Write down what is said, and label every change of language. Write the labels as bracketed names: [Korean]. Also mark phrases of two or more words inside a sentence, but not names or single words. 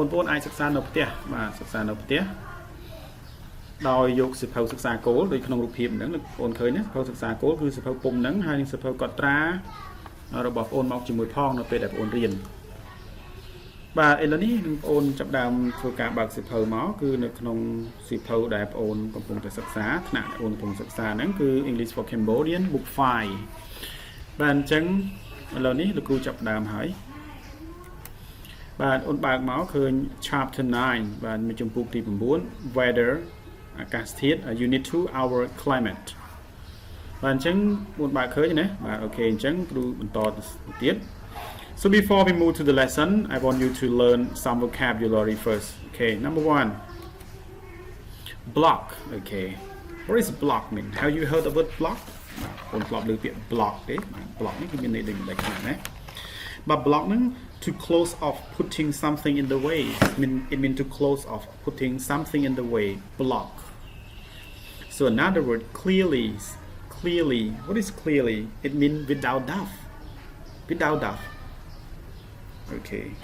[Khmer] ប្អូនអាចសិក្សានៅផ្ទះបាទសិក្សានៅផ្ទះដោយយកសិភៅសិក្សាគោលដូចក្នុងរូបភាពហ្នឹងបងឃើញណាសិភៅសិក្សាគោលគឺសិភៅពុំហ្នឹងហើយនឹងសិភៅកត់ត្រារបស់បងមកជាមួយផងនៅពេលដែលបងរៀនបាទឥឡូវនេះបងចាប់ដើមធ្វើការបើកសិភៅមកគឺនៅក្នុងសិភៅដែលបងកំពុងតែសិក្សាថ្នាក់បងកំពុងសិក្សាហ្នឹងគឺ English for Cambodian Book 5 បាទអញ្ចឹងឥឡូវនេះលោកគ្រូចាប់ដើមហើយ បាទអូនបើកមកឃើញ Chapter 9 បាទមានចំពោះទី9 Weather អាកាសធាតុ Unit 2 Our Climate បាទអញ្ចឹងបងបើកឃើញណាបាទអូខេអញ្ចឹងគ្រូបន្តទៅទៀត [English] So before we move to the lesson I want you to learn some vocabulary first. Okay, number 1 block. Okay, what is block mean? Have you heard the word block? [Khmer] បងធ្លាប់ឮពាក្យ block ទេ block នេះគឺមានន័យដូចខ្លាំងណាស់បាទ block ហ្នឹង [English] to close off putting something in the way. It mean to close off putting something in the way. Block. So another word clearly. What is clearly? It means without doubt. Without doubt. Okay.